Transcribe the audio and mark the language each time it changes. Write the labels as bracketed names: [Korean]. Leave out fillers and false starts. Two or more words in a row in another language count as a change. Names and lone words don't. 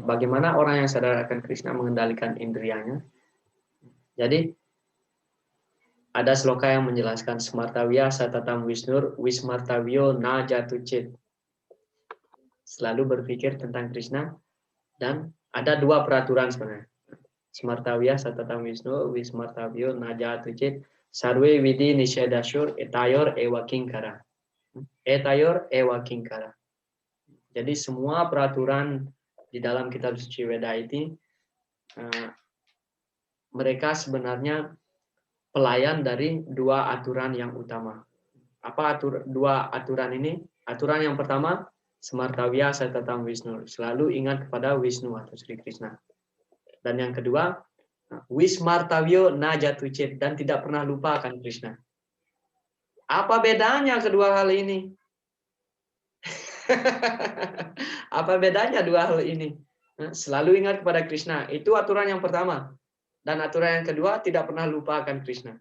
[Indonesian] Bagaimana orang yang sadar akan Krishna mengendalikan indrianya? Jadi ada sloka yang menjelaskan [Sanskrit] Smartavya Satatam Wisnur Wismartavyo na jatucit. [Indonesian] Selalu berpikir tentang Krishna, dan ada dua peraturan sebenarnya. [Sanskrit] Smartavya Satatam Wisnu Wismartavyo na jatucit sarve vidi nishedashur etayor ewa kinkara. Etayor ewa kinkara. [Indonesian] Jadi semua peraturan di dalam kitab suci Weda ini mereka sebenarnya pelayan dari dua aturan yang utama. Apa dua aturan ini? Aturan yang pertama, [Sanskrit] Smartavya Satatam Wisnu, [Indonesian] selalu ingat kepada Wisnu atau Sri Krishna. Dan yang kedua, [Sanskrit] Wismartavyo na jatucit, [Indonesian] dan tidak pernah lupa akan Krishna. Apa bedanya kedua hal ini? Apa bedanya dua hal ini? Selalu ingat kepada Krishna, itu aturan yang pertama. Dan aturan yang kedua, tidak pernah lupa akan Krishna.